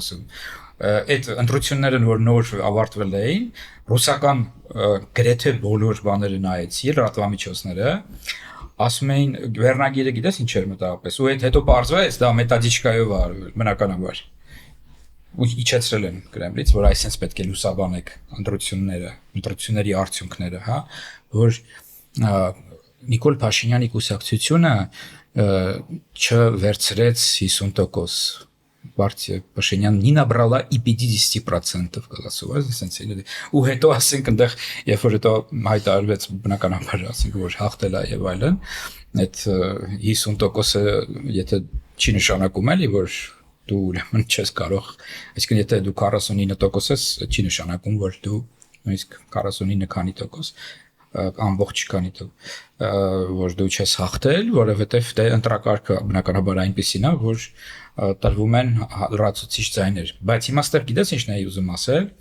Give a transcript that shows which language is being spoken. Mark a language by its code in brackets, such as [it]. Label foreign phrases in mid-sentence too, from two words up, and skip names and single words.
[hy] ասում։ Այդ ընտրությունները որ նոր ավարտվել էին, ռուսական գրեթե բոլոր բաները նայեցի, լրատվամիջոցները, ասում էին վերնագիրը գիտես ինչ էր մտավորապես, ու այդ հետո բարձվեց դա մետադիչկայով արվել, բնականաբար։ Ու իջեցրել են Կրեմլից, որ այսպես պետք է լուսաբանեք ընտրությունների արդյունքները, հա, որ Նիկոլ Փաշինյանի կուսակցությունը չվերցրեց 50%. [ru] Партия Пашинян не набрала и 50%, голосовали, [hy] ու հետո ասենք այնտեղ երբ որ հետո հայտարարվեց բնականաբար ասենք որ հաղթել է եւ այլն, այդ 50%-ը եթե չի նշանակում էլի որ դու ուրեմն չես կարող, այսինքն եթե դու 49% ես, չի նշանակում որ դու նույնիսկ 49 քանի տոկոս ամբողջ քանի տոկոս որ դու չես հաղթել, որովհետեւ դե ընտրակարգը բնականաբար այնպեսին է, որ տրվում են լրացուցիչ ձայներ, բայց հիմա ստեղ գիտես ինչն է ուզում ասել,